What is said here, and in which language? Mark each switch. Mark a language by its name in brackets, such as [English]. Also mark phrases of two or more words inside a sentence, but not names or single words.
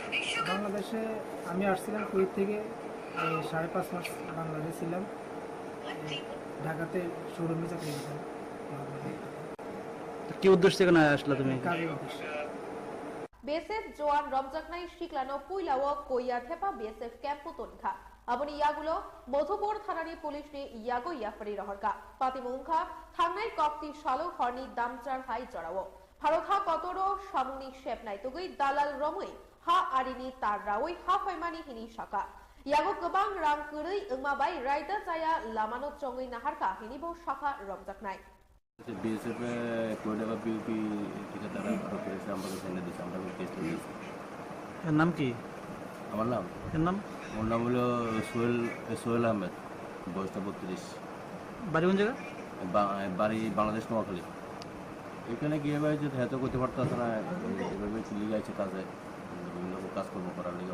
[Bangla] বাংলাদেশে আমি আসছিলাম কুয়েত থেকে 5.5 মাস বাংলাদেশে ছিলাম ঢাকাতে শোরুমে চাকরি করতাম কি উদ্দেশ্যে কেন আসলা তুমি কাজের উদ্দেশ্যে [Kok Borok] বিএসএফ জওয়ান রমজাকনাই শিকলানো পুইলাও কইয়া থেপা বিএসএফ ক্যাম্পো তনখা aboni yagulo modhupur thanani police ni yago yafari roharka patimungkha thangnai kokti shalo horni damchar hai jorao bharotha kotoro samuni shep nai tugui dalal romui ha arini tar rawoi ha faimani hini shaka yago gobang rang kurui engmabai raida jaya lamano chongui naharka hinibo shaka romjaknai [Bangla] বিএসএফ কোয়ডা বিউপি ঠিকাদার অপারেশন আমাদের সামনে দিয়েছে আমরা কেস দিয়েছি এর নাম কি আমার নাম ওর নাম হলো সোহেল আহমেদ বয়সটা 32 বাড়ি কোন জায়গা বাড়ি বাংলাদেশ নোয়াখালী এখানে গিয়ে ভাই যদি হেতো করতে পারতাস না এভাবে চলে গেছে কাজে বিভিন্ন কাজকর্ম করার লিগে